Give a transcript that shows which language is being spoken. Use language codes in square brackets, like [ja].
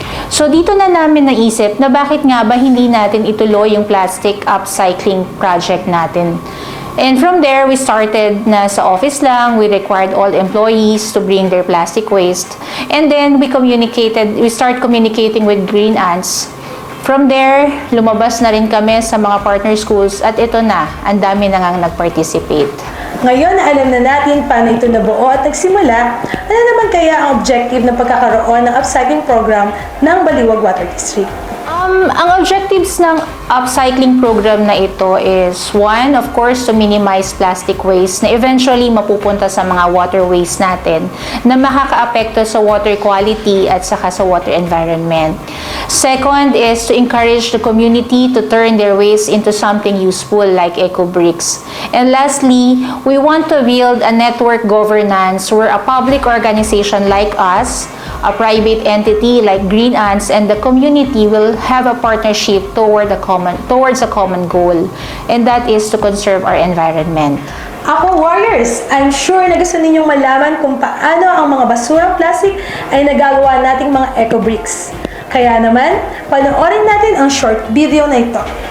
[tl] So dito na namin naisip na bakit nga ba hindi natin ituloy yung plastic upcycling project natin. [en] And from there, we started [tl] na [en] sa office [tl] lang, [en] we required all employees to bring their plastic waste. And then we start communicating with Green Ants. [tl] From there, lumabas na rin kami sa mga partner schools at ito na, ang dami na ngang nag-participate. Ngayon, alam na natin paano ito nabuo at nagsimula, ano naman kaya ang objective na pagkakaroon ng upcycling program ng Baliwag Water District? [en] Ang objectives ng upcycling program [tl] na ito [en] is, one, of course, to minimize plastic waste [tl] na eventually mapupunta sa mga [en] waterways [tl] natin na makakaapekto sa [en] water quality [tl] at saka sa [en] water environment. Second is to encourage the community to turn their waste into something useful like eco-bricks. And lastly, we want to build a network governance where a public organization like us, a private entity like Green Ants, and the community will have a partnership towards a common goal, and that is to conserve our environment. [tl] Ako Warriors, [en] I'm sure [tl] na gusto ninyong malaman kung paano ang mga basurang plastic ay nagagawa nating mga eco-bricks. Kaya naman, panoorin natin ang short video na ito.